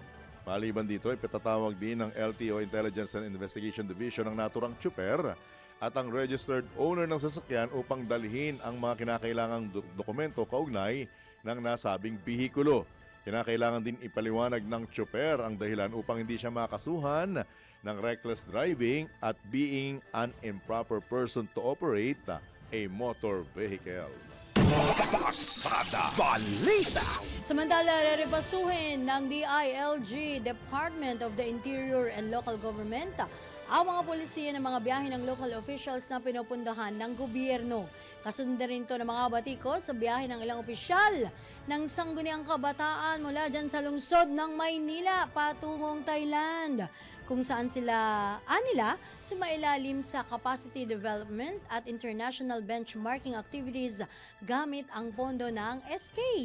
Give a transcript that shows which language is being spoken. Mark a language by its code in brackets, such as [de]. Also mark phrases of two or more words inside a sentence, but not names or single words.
[tl] Maliban dito, ipatatawag din ng LTO Intelligence and Investigation Division ng naturang tsuper at ang [en] registered owner [tl] ng sasakyan upang dalhin ang mga kinakailangang dokumento kaugnay ng nasabing bihikulo. Kinakailangan din ipaliwanag ng tsuper ang dahilan upang hindi siya makasuhan ng [en] reckless driving [tl] at [en] being an improper person to operate a motor vehicle. [tl] Pasada Balita. Samantala, rerepasuhin ng DILG, Department of the Interior and Local Government, ang mga polisiya ng mga biyahe ng local officials na pinupundahan ng gobyerno. Kasunod rin ito ng mga batiko sa biyahe ng ilang opisyal ng Sangguniang Kabataan mula dyan sa lungsod ng Maynila patungong Thailand, kung saan sila sumailalim sa [en] capacity development [tl] at [en] international benchmarking activities [tl] gamit ang pondo ng SK.